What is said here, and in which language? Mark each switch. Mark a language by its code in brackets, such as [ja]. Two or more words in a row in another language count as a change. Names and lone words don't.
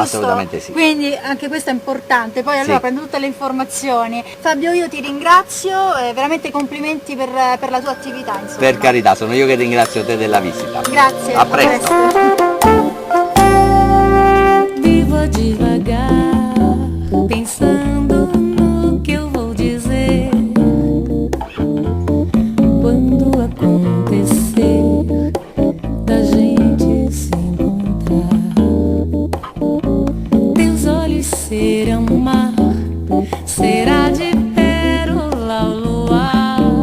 [it] assolutamente sì. Quindi anche questo è importante. Poi allora prendo tutte le informazioni. Fabio, io ti ringrazio, veramente complimenti per la tua attività, insomma. Per carità, sono io che ringrazio te della visita. Grazie. A presto. [pt] Vivo devagar, pensando no que eu vou dizer quando acontecer da gente se encontrar. Teus olhos serão mar, será de pérola o luar.